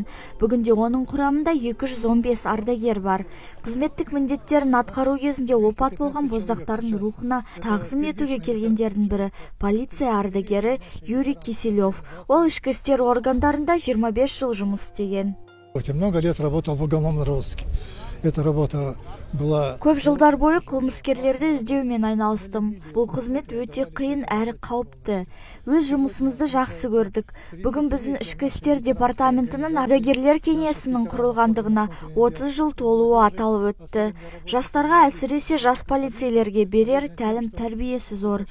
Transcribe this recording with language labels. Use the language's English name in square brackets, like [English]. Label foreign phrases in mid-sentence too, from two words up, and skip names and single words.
[Kazakh] Бүгінде оның құрамында 215 ардагер бар. Қызметтік міндеттерін атқару кезінде опат болған боздақтардың рухына тағзым етуге келгендердің бірі полиция ардагері Юрий Киселев. Ол ішкі істер органдарында 25 жыл жұмыс істеген. [Russian] Много лет работал в уголовном розыске. Эта работа была... [Kazakh] Көп жылдар бойы қылмыскерлерді іздеумен айналыстым. Бұл қызмет өте қиын әрі қауіпті. Өз жұмысымызды жақсы көрдік. Бүгін біздің ішкі істер департаментінің ардагерлер кеңесінің құрылғандығына 30 жыл толуы аталып өтті. Жастарға, әсіресе жас полицейлерге берер тәлім тәрбиесі зор.